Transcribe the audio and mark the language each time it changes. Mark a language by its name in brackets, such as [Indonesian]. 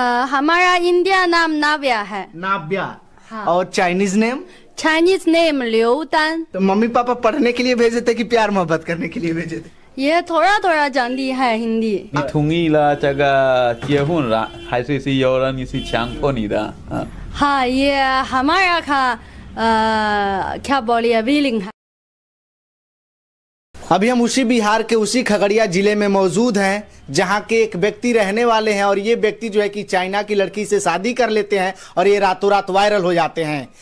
[Hindi] हमारा इंडिया नाम नाव्या है। नाव्या। हाँ। और चाइनीज नेम? Chinese name लियोदान। तो मम्मी पापा पढ़ने के लिए भेजे थे कि प्यार मोहब्बत करने के लिए भेजे थे? ये थोड़ा थोड़ा जानती है हिंदी। [Chinese] 你同意了这个结婚了，还是有人是强迫你的？ [Hindi] हाँ, ये हमारा का क्या बोलिए विलिंग है। अभी हम उसी बिहार के उसी खगड़िया जिले में मौजूद हैं जहां के एक व्यक्ति रहने वाले हैं और ये व्यक्ति जो है कि चाइना की लड़की से शादी कर लेते हैं और ये रातों रात वायरल हो जाते हैं।